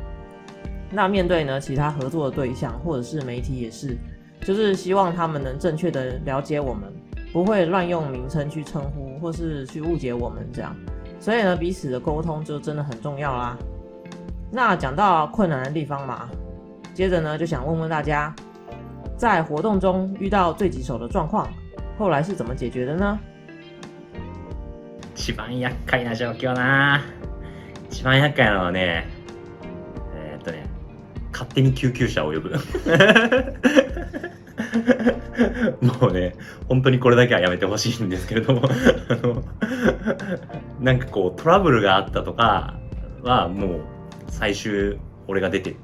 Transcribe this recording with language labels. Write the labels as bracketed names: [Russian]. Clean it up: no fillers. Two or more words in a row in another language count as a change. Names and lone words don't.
[Chinese] 那面对呢其他合作的对象或者是媒体也是，就是希望他们能正确的了解我们，不会乱用名称去称呼或是去误解我们这样，所以呢彼此的沟通就真的很重要啦。那讲到困难的地方嘛，接着呢就想问问大家，在活动中遇到最棘手的状况，后来是怎么解决的呢？ [Japanese] 一番厄介な状況な。一番厄介なのはね、勝手に救急車を呼ぶ。もうね、本当にこれだけはやめてほしいんですけれどもなんかこうトラブルがあったとかはもう最終俺が出て